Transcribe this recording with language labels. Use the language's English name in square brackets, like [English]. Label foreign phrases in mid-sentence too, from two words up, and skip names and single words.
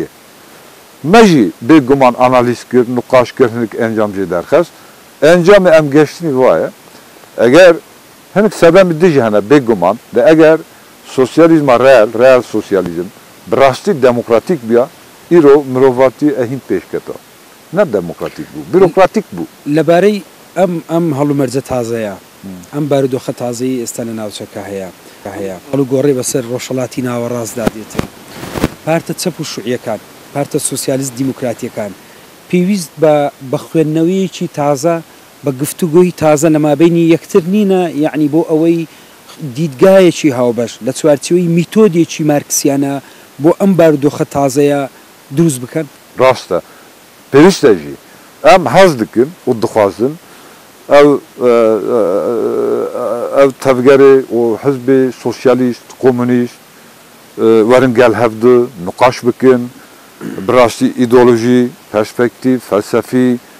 [Kurdish] Me jî bêguman analîz kir, nuqaş kir, hinek encam jê derxest. Encamê em geştinî waye. Eger hinek sebemî dijî hene bêguman de eger sosyalizma reel sosyalizm bi rastî demokratîk biya îro mirovatî ehîn pêşketa. Ne demokratîk bû, bürokratik bû. [Central Kurdish] لەبارەی ئەم هەڵومەرجە تازەیە، ئەم بارودۆخە تازەی ئێستا لە ناوچەکە هەیە هەڵو گۆڕی بەسەر ڕۆژهەڵاتی ناوەڕاستدا دێتن. پارتە چەپ و شوعیەکان، پارتە سۆسیالیست دیموکراتیەکان پێویست بە خوێندنەوەیەکی تازە، بە گفتوگۆی تازە لەمابینی یەکتر نینە، یعنی بۆ ئەوەی دیدگایەکی هاوبەش لە چوارچێوەی میتۆدێکی مارکسیانە بۆ ئەم بارودۆخە تازەیە دروست بکەن؟ ڕاستە. [Kurdish] Pêwîst e jî em hez dikin û dixwazin ev tevgerê û hizbê sosyalîst, komünîst werin gel hevdû, niqaş bikin, bi rastî îdeolojî, perspektîv, felsefî,